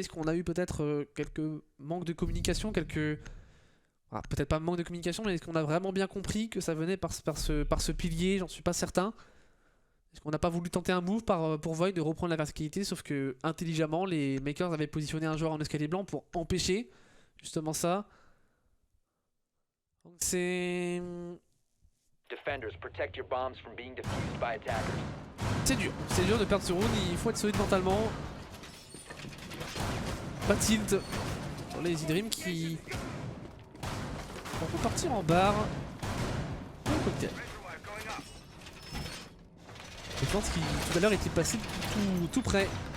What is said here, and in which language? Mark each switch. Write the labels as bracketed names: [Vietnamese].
[French] Est-ce qu'on a eu peut-être quelques manques de communication, peut-être pas manque de communication, mais est-ce qu'on a vraiment bien compris que ça venait par ce pilier? J'en suis pas certain. Est-ce qu'on n'a pas voulu tenter un move pour Void de reprendre la verticalité, sauf que intelligemment, les makers avaient positionné un joueur en escalier blanc pour empêcher justement ça. Donc c'est [English] Defenders, protect your bombs from being defused by attackers. [French] C'est dur de perdre ce round, il faut être solide mentalement. Pas de tilt sur les Easy Dream qui vont partir en barre. Un cocktail. Je pense qu'il tout à l'heure était passé tout près.